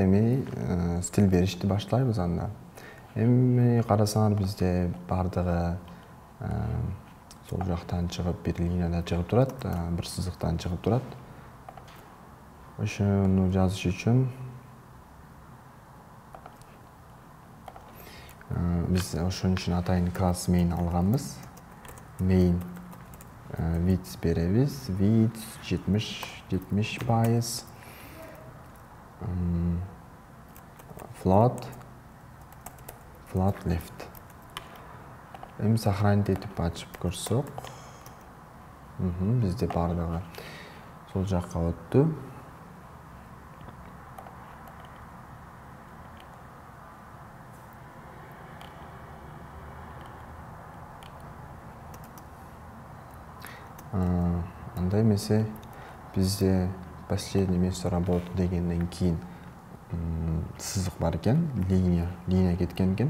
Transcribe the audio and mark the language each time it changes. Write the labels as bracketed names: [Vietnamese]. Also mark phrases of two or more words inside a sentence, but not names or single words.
[Kyrgyz] Эми стиль беришти баштайбыз анда. Эми карасаңар бизде бардыгы сол жактан чыгып, бир линияда чыгып турат, бир сызыктан чыгып турат. Ошону жазыш үчүн биз ошон үчүн атайын класс main алганбыз. [English] Main width [Kyrgyz] беребиз. [English] Width 70%. Float left. [Kyrgyz] Эми сохранить этип ачып көрсөк, бизде бардыгы сол жакка өттү. Андай эмесе бизде [Russian] последний место работы [Kyrgyz] дегенден кийин сызык бар экен, линия кеткен экен.